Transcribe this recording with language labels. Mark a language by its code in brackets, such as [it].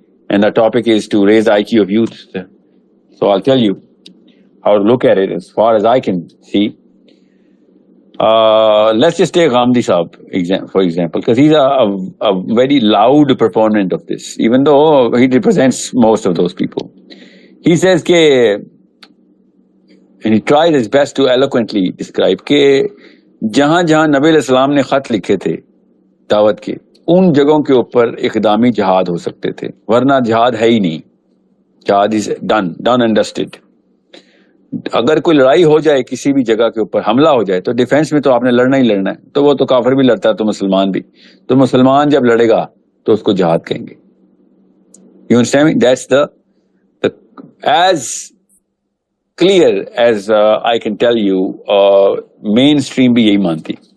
[en] And the topic is to raise the IQ of youth. So I'll tell you how to look at it as far as I can see. Let's just take Ghamdi Saab for example, because he's a very loud proponent of this, even though he represents most of those people. He says and he tries his best to eloquently describe [ur] کہ جہاں جہاں نبی علیہ السلام نے خط لکھے تھے دعوت کے, ان جگہوں کے اوپر اقدامی جہاد ہو سکتے تھے, ورنہ جہاد ہے ہی نہیں. جہاد [en] Is done and dusted. [ur] اگر کوئی لڑائی ہو جائے کسی بھی جگہ کے اوپر, حملہ ہو جائے, تو ڈیفینس میں تو آپ نے لڑنا ہی لڑنا ہے. تو وہ تو کافر بھی لڑتا ہے تو مسلمان بھی, تو مسلمان جب لڑے گا تو اس کو جہاد کہیں گے. [en] You understand me? That's the as clear as I can tell you, mainstream [ur] بھی یہی مانتی.